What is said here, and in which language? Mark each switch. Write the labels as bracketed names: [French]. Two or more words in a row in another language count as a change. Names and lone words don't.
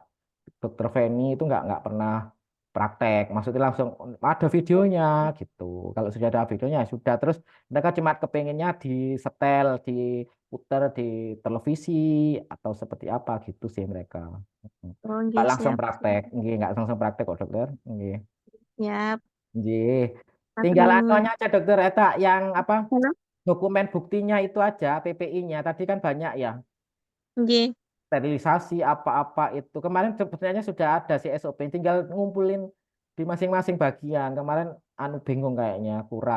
[Indonesian] Dokter Feni itu nggak pernah praktek, maksudnya langsung ada videonya gitu. Kalau sudah ada videonya ya sudah, terus mereka cuma kepengennya disetel, diputar di televisi atau seperti apa gitu sih mereka. Oh, Nggak oke, langsung siap. praktek, nggak langsung praktek kok dokter. Nggih. Siap. Nggih. Tinggal Aduh. anunya aja dokter Eta yang apa Halo? dokumen buktinya itu aja PPI-nya. Tadi kan banyak ya Oke. sterilisasi apa-apa itu. Kemarin sebenarnya sudah ada si SOP, tinggal ngumpulin di masing-masing bagian. Kemarin anu bingung kayaknya kurang.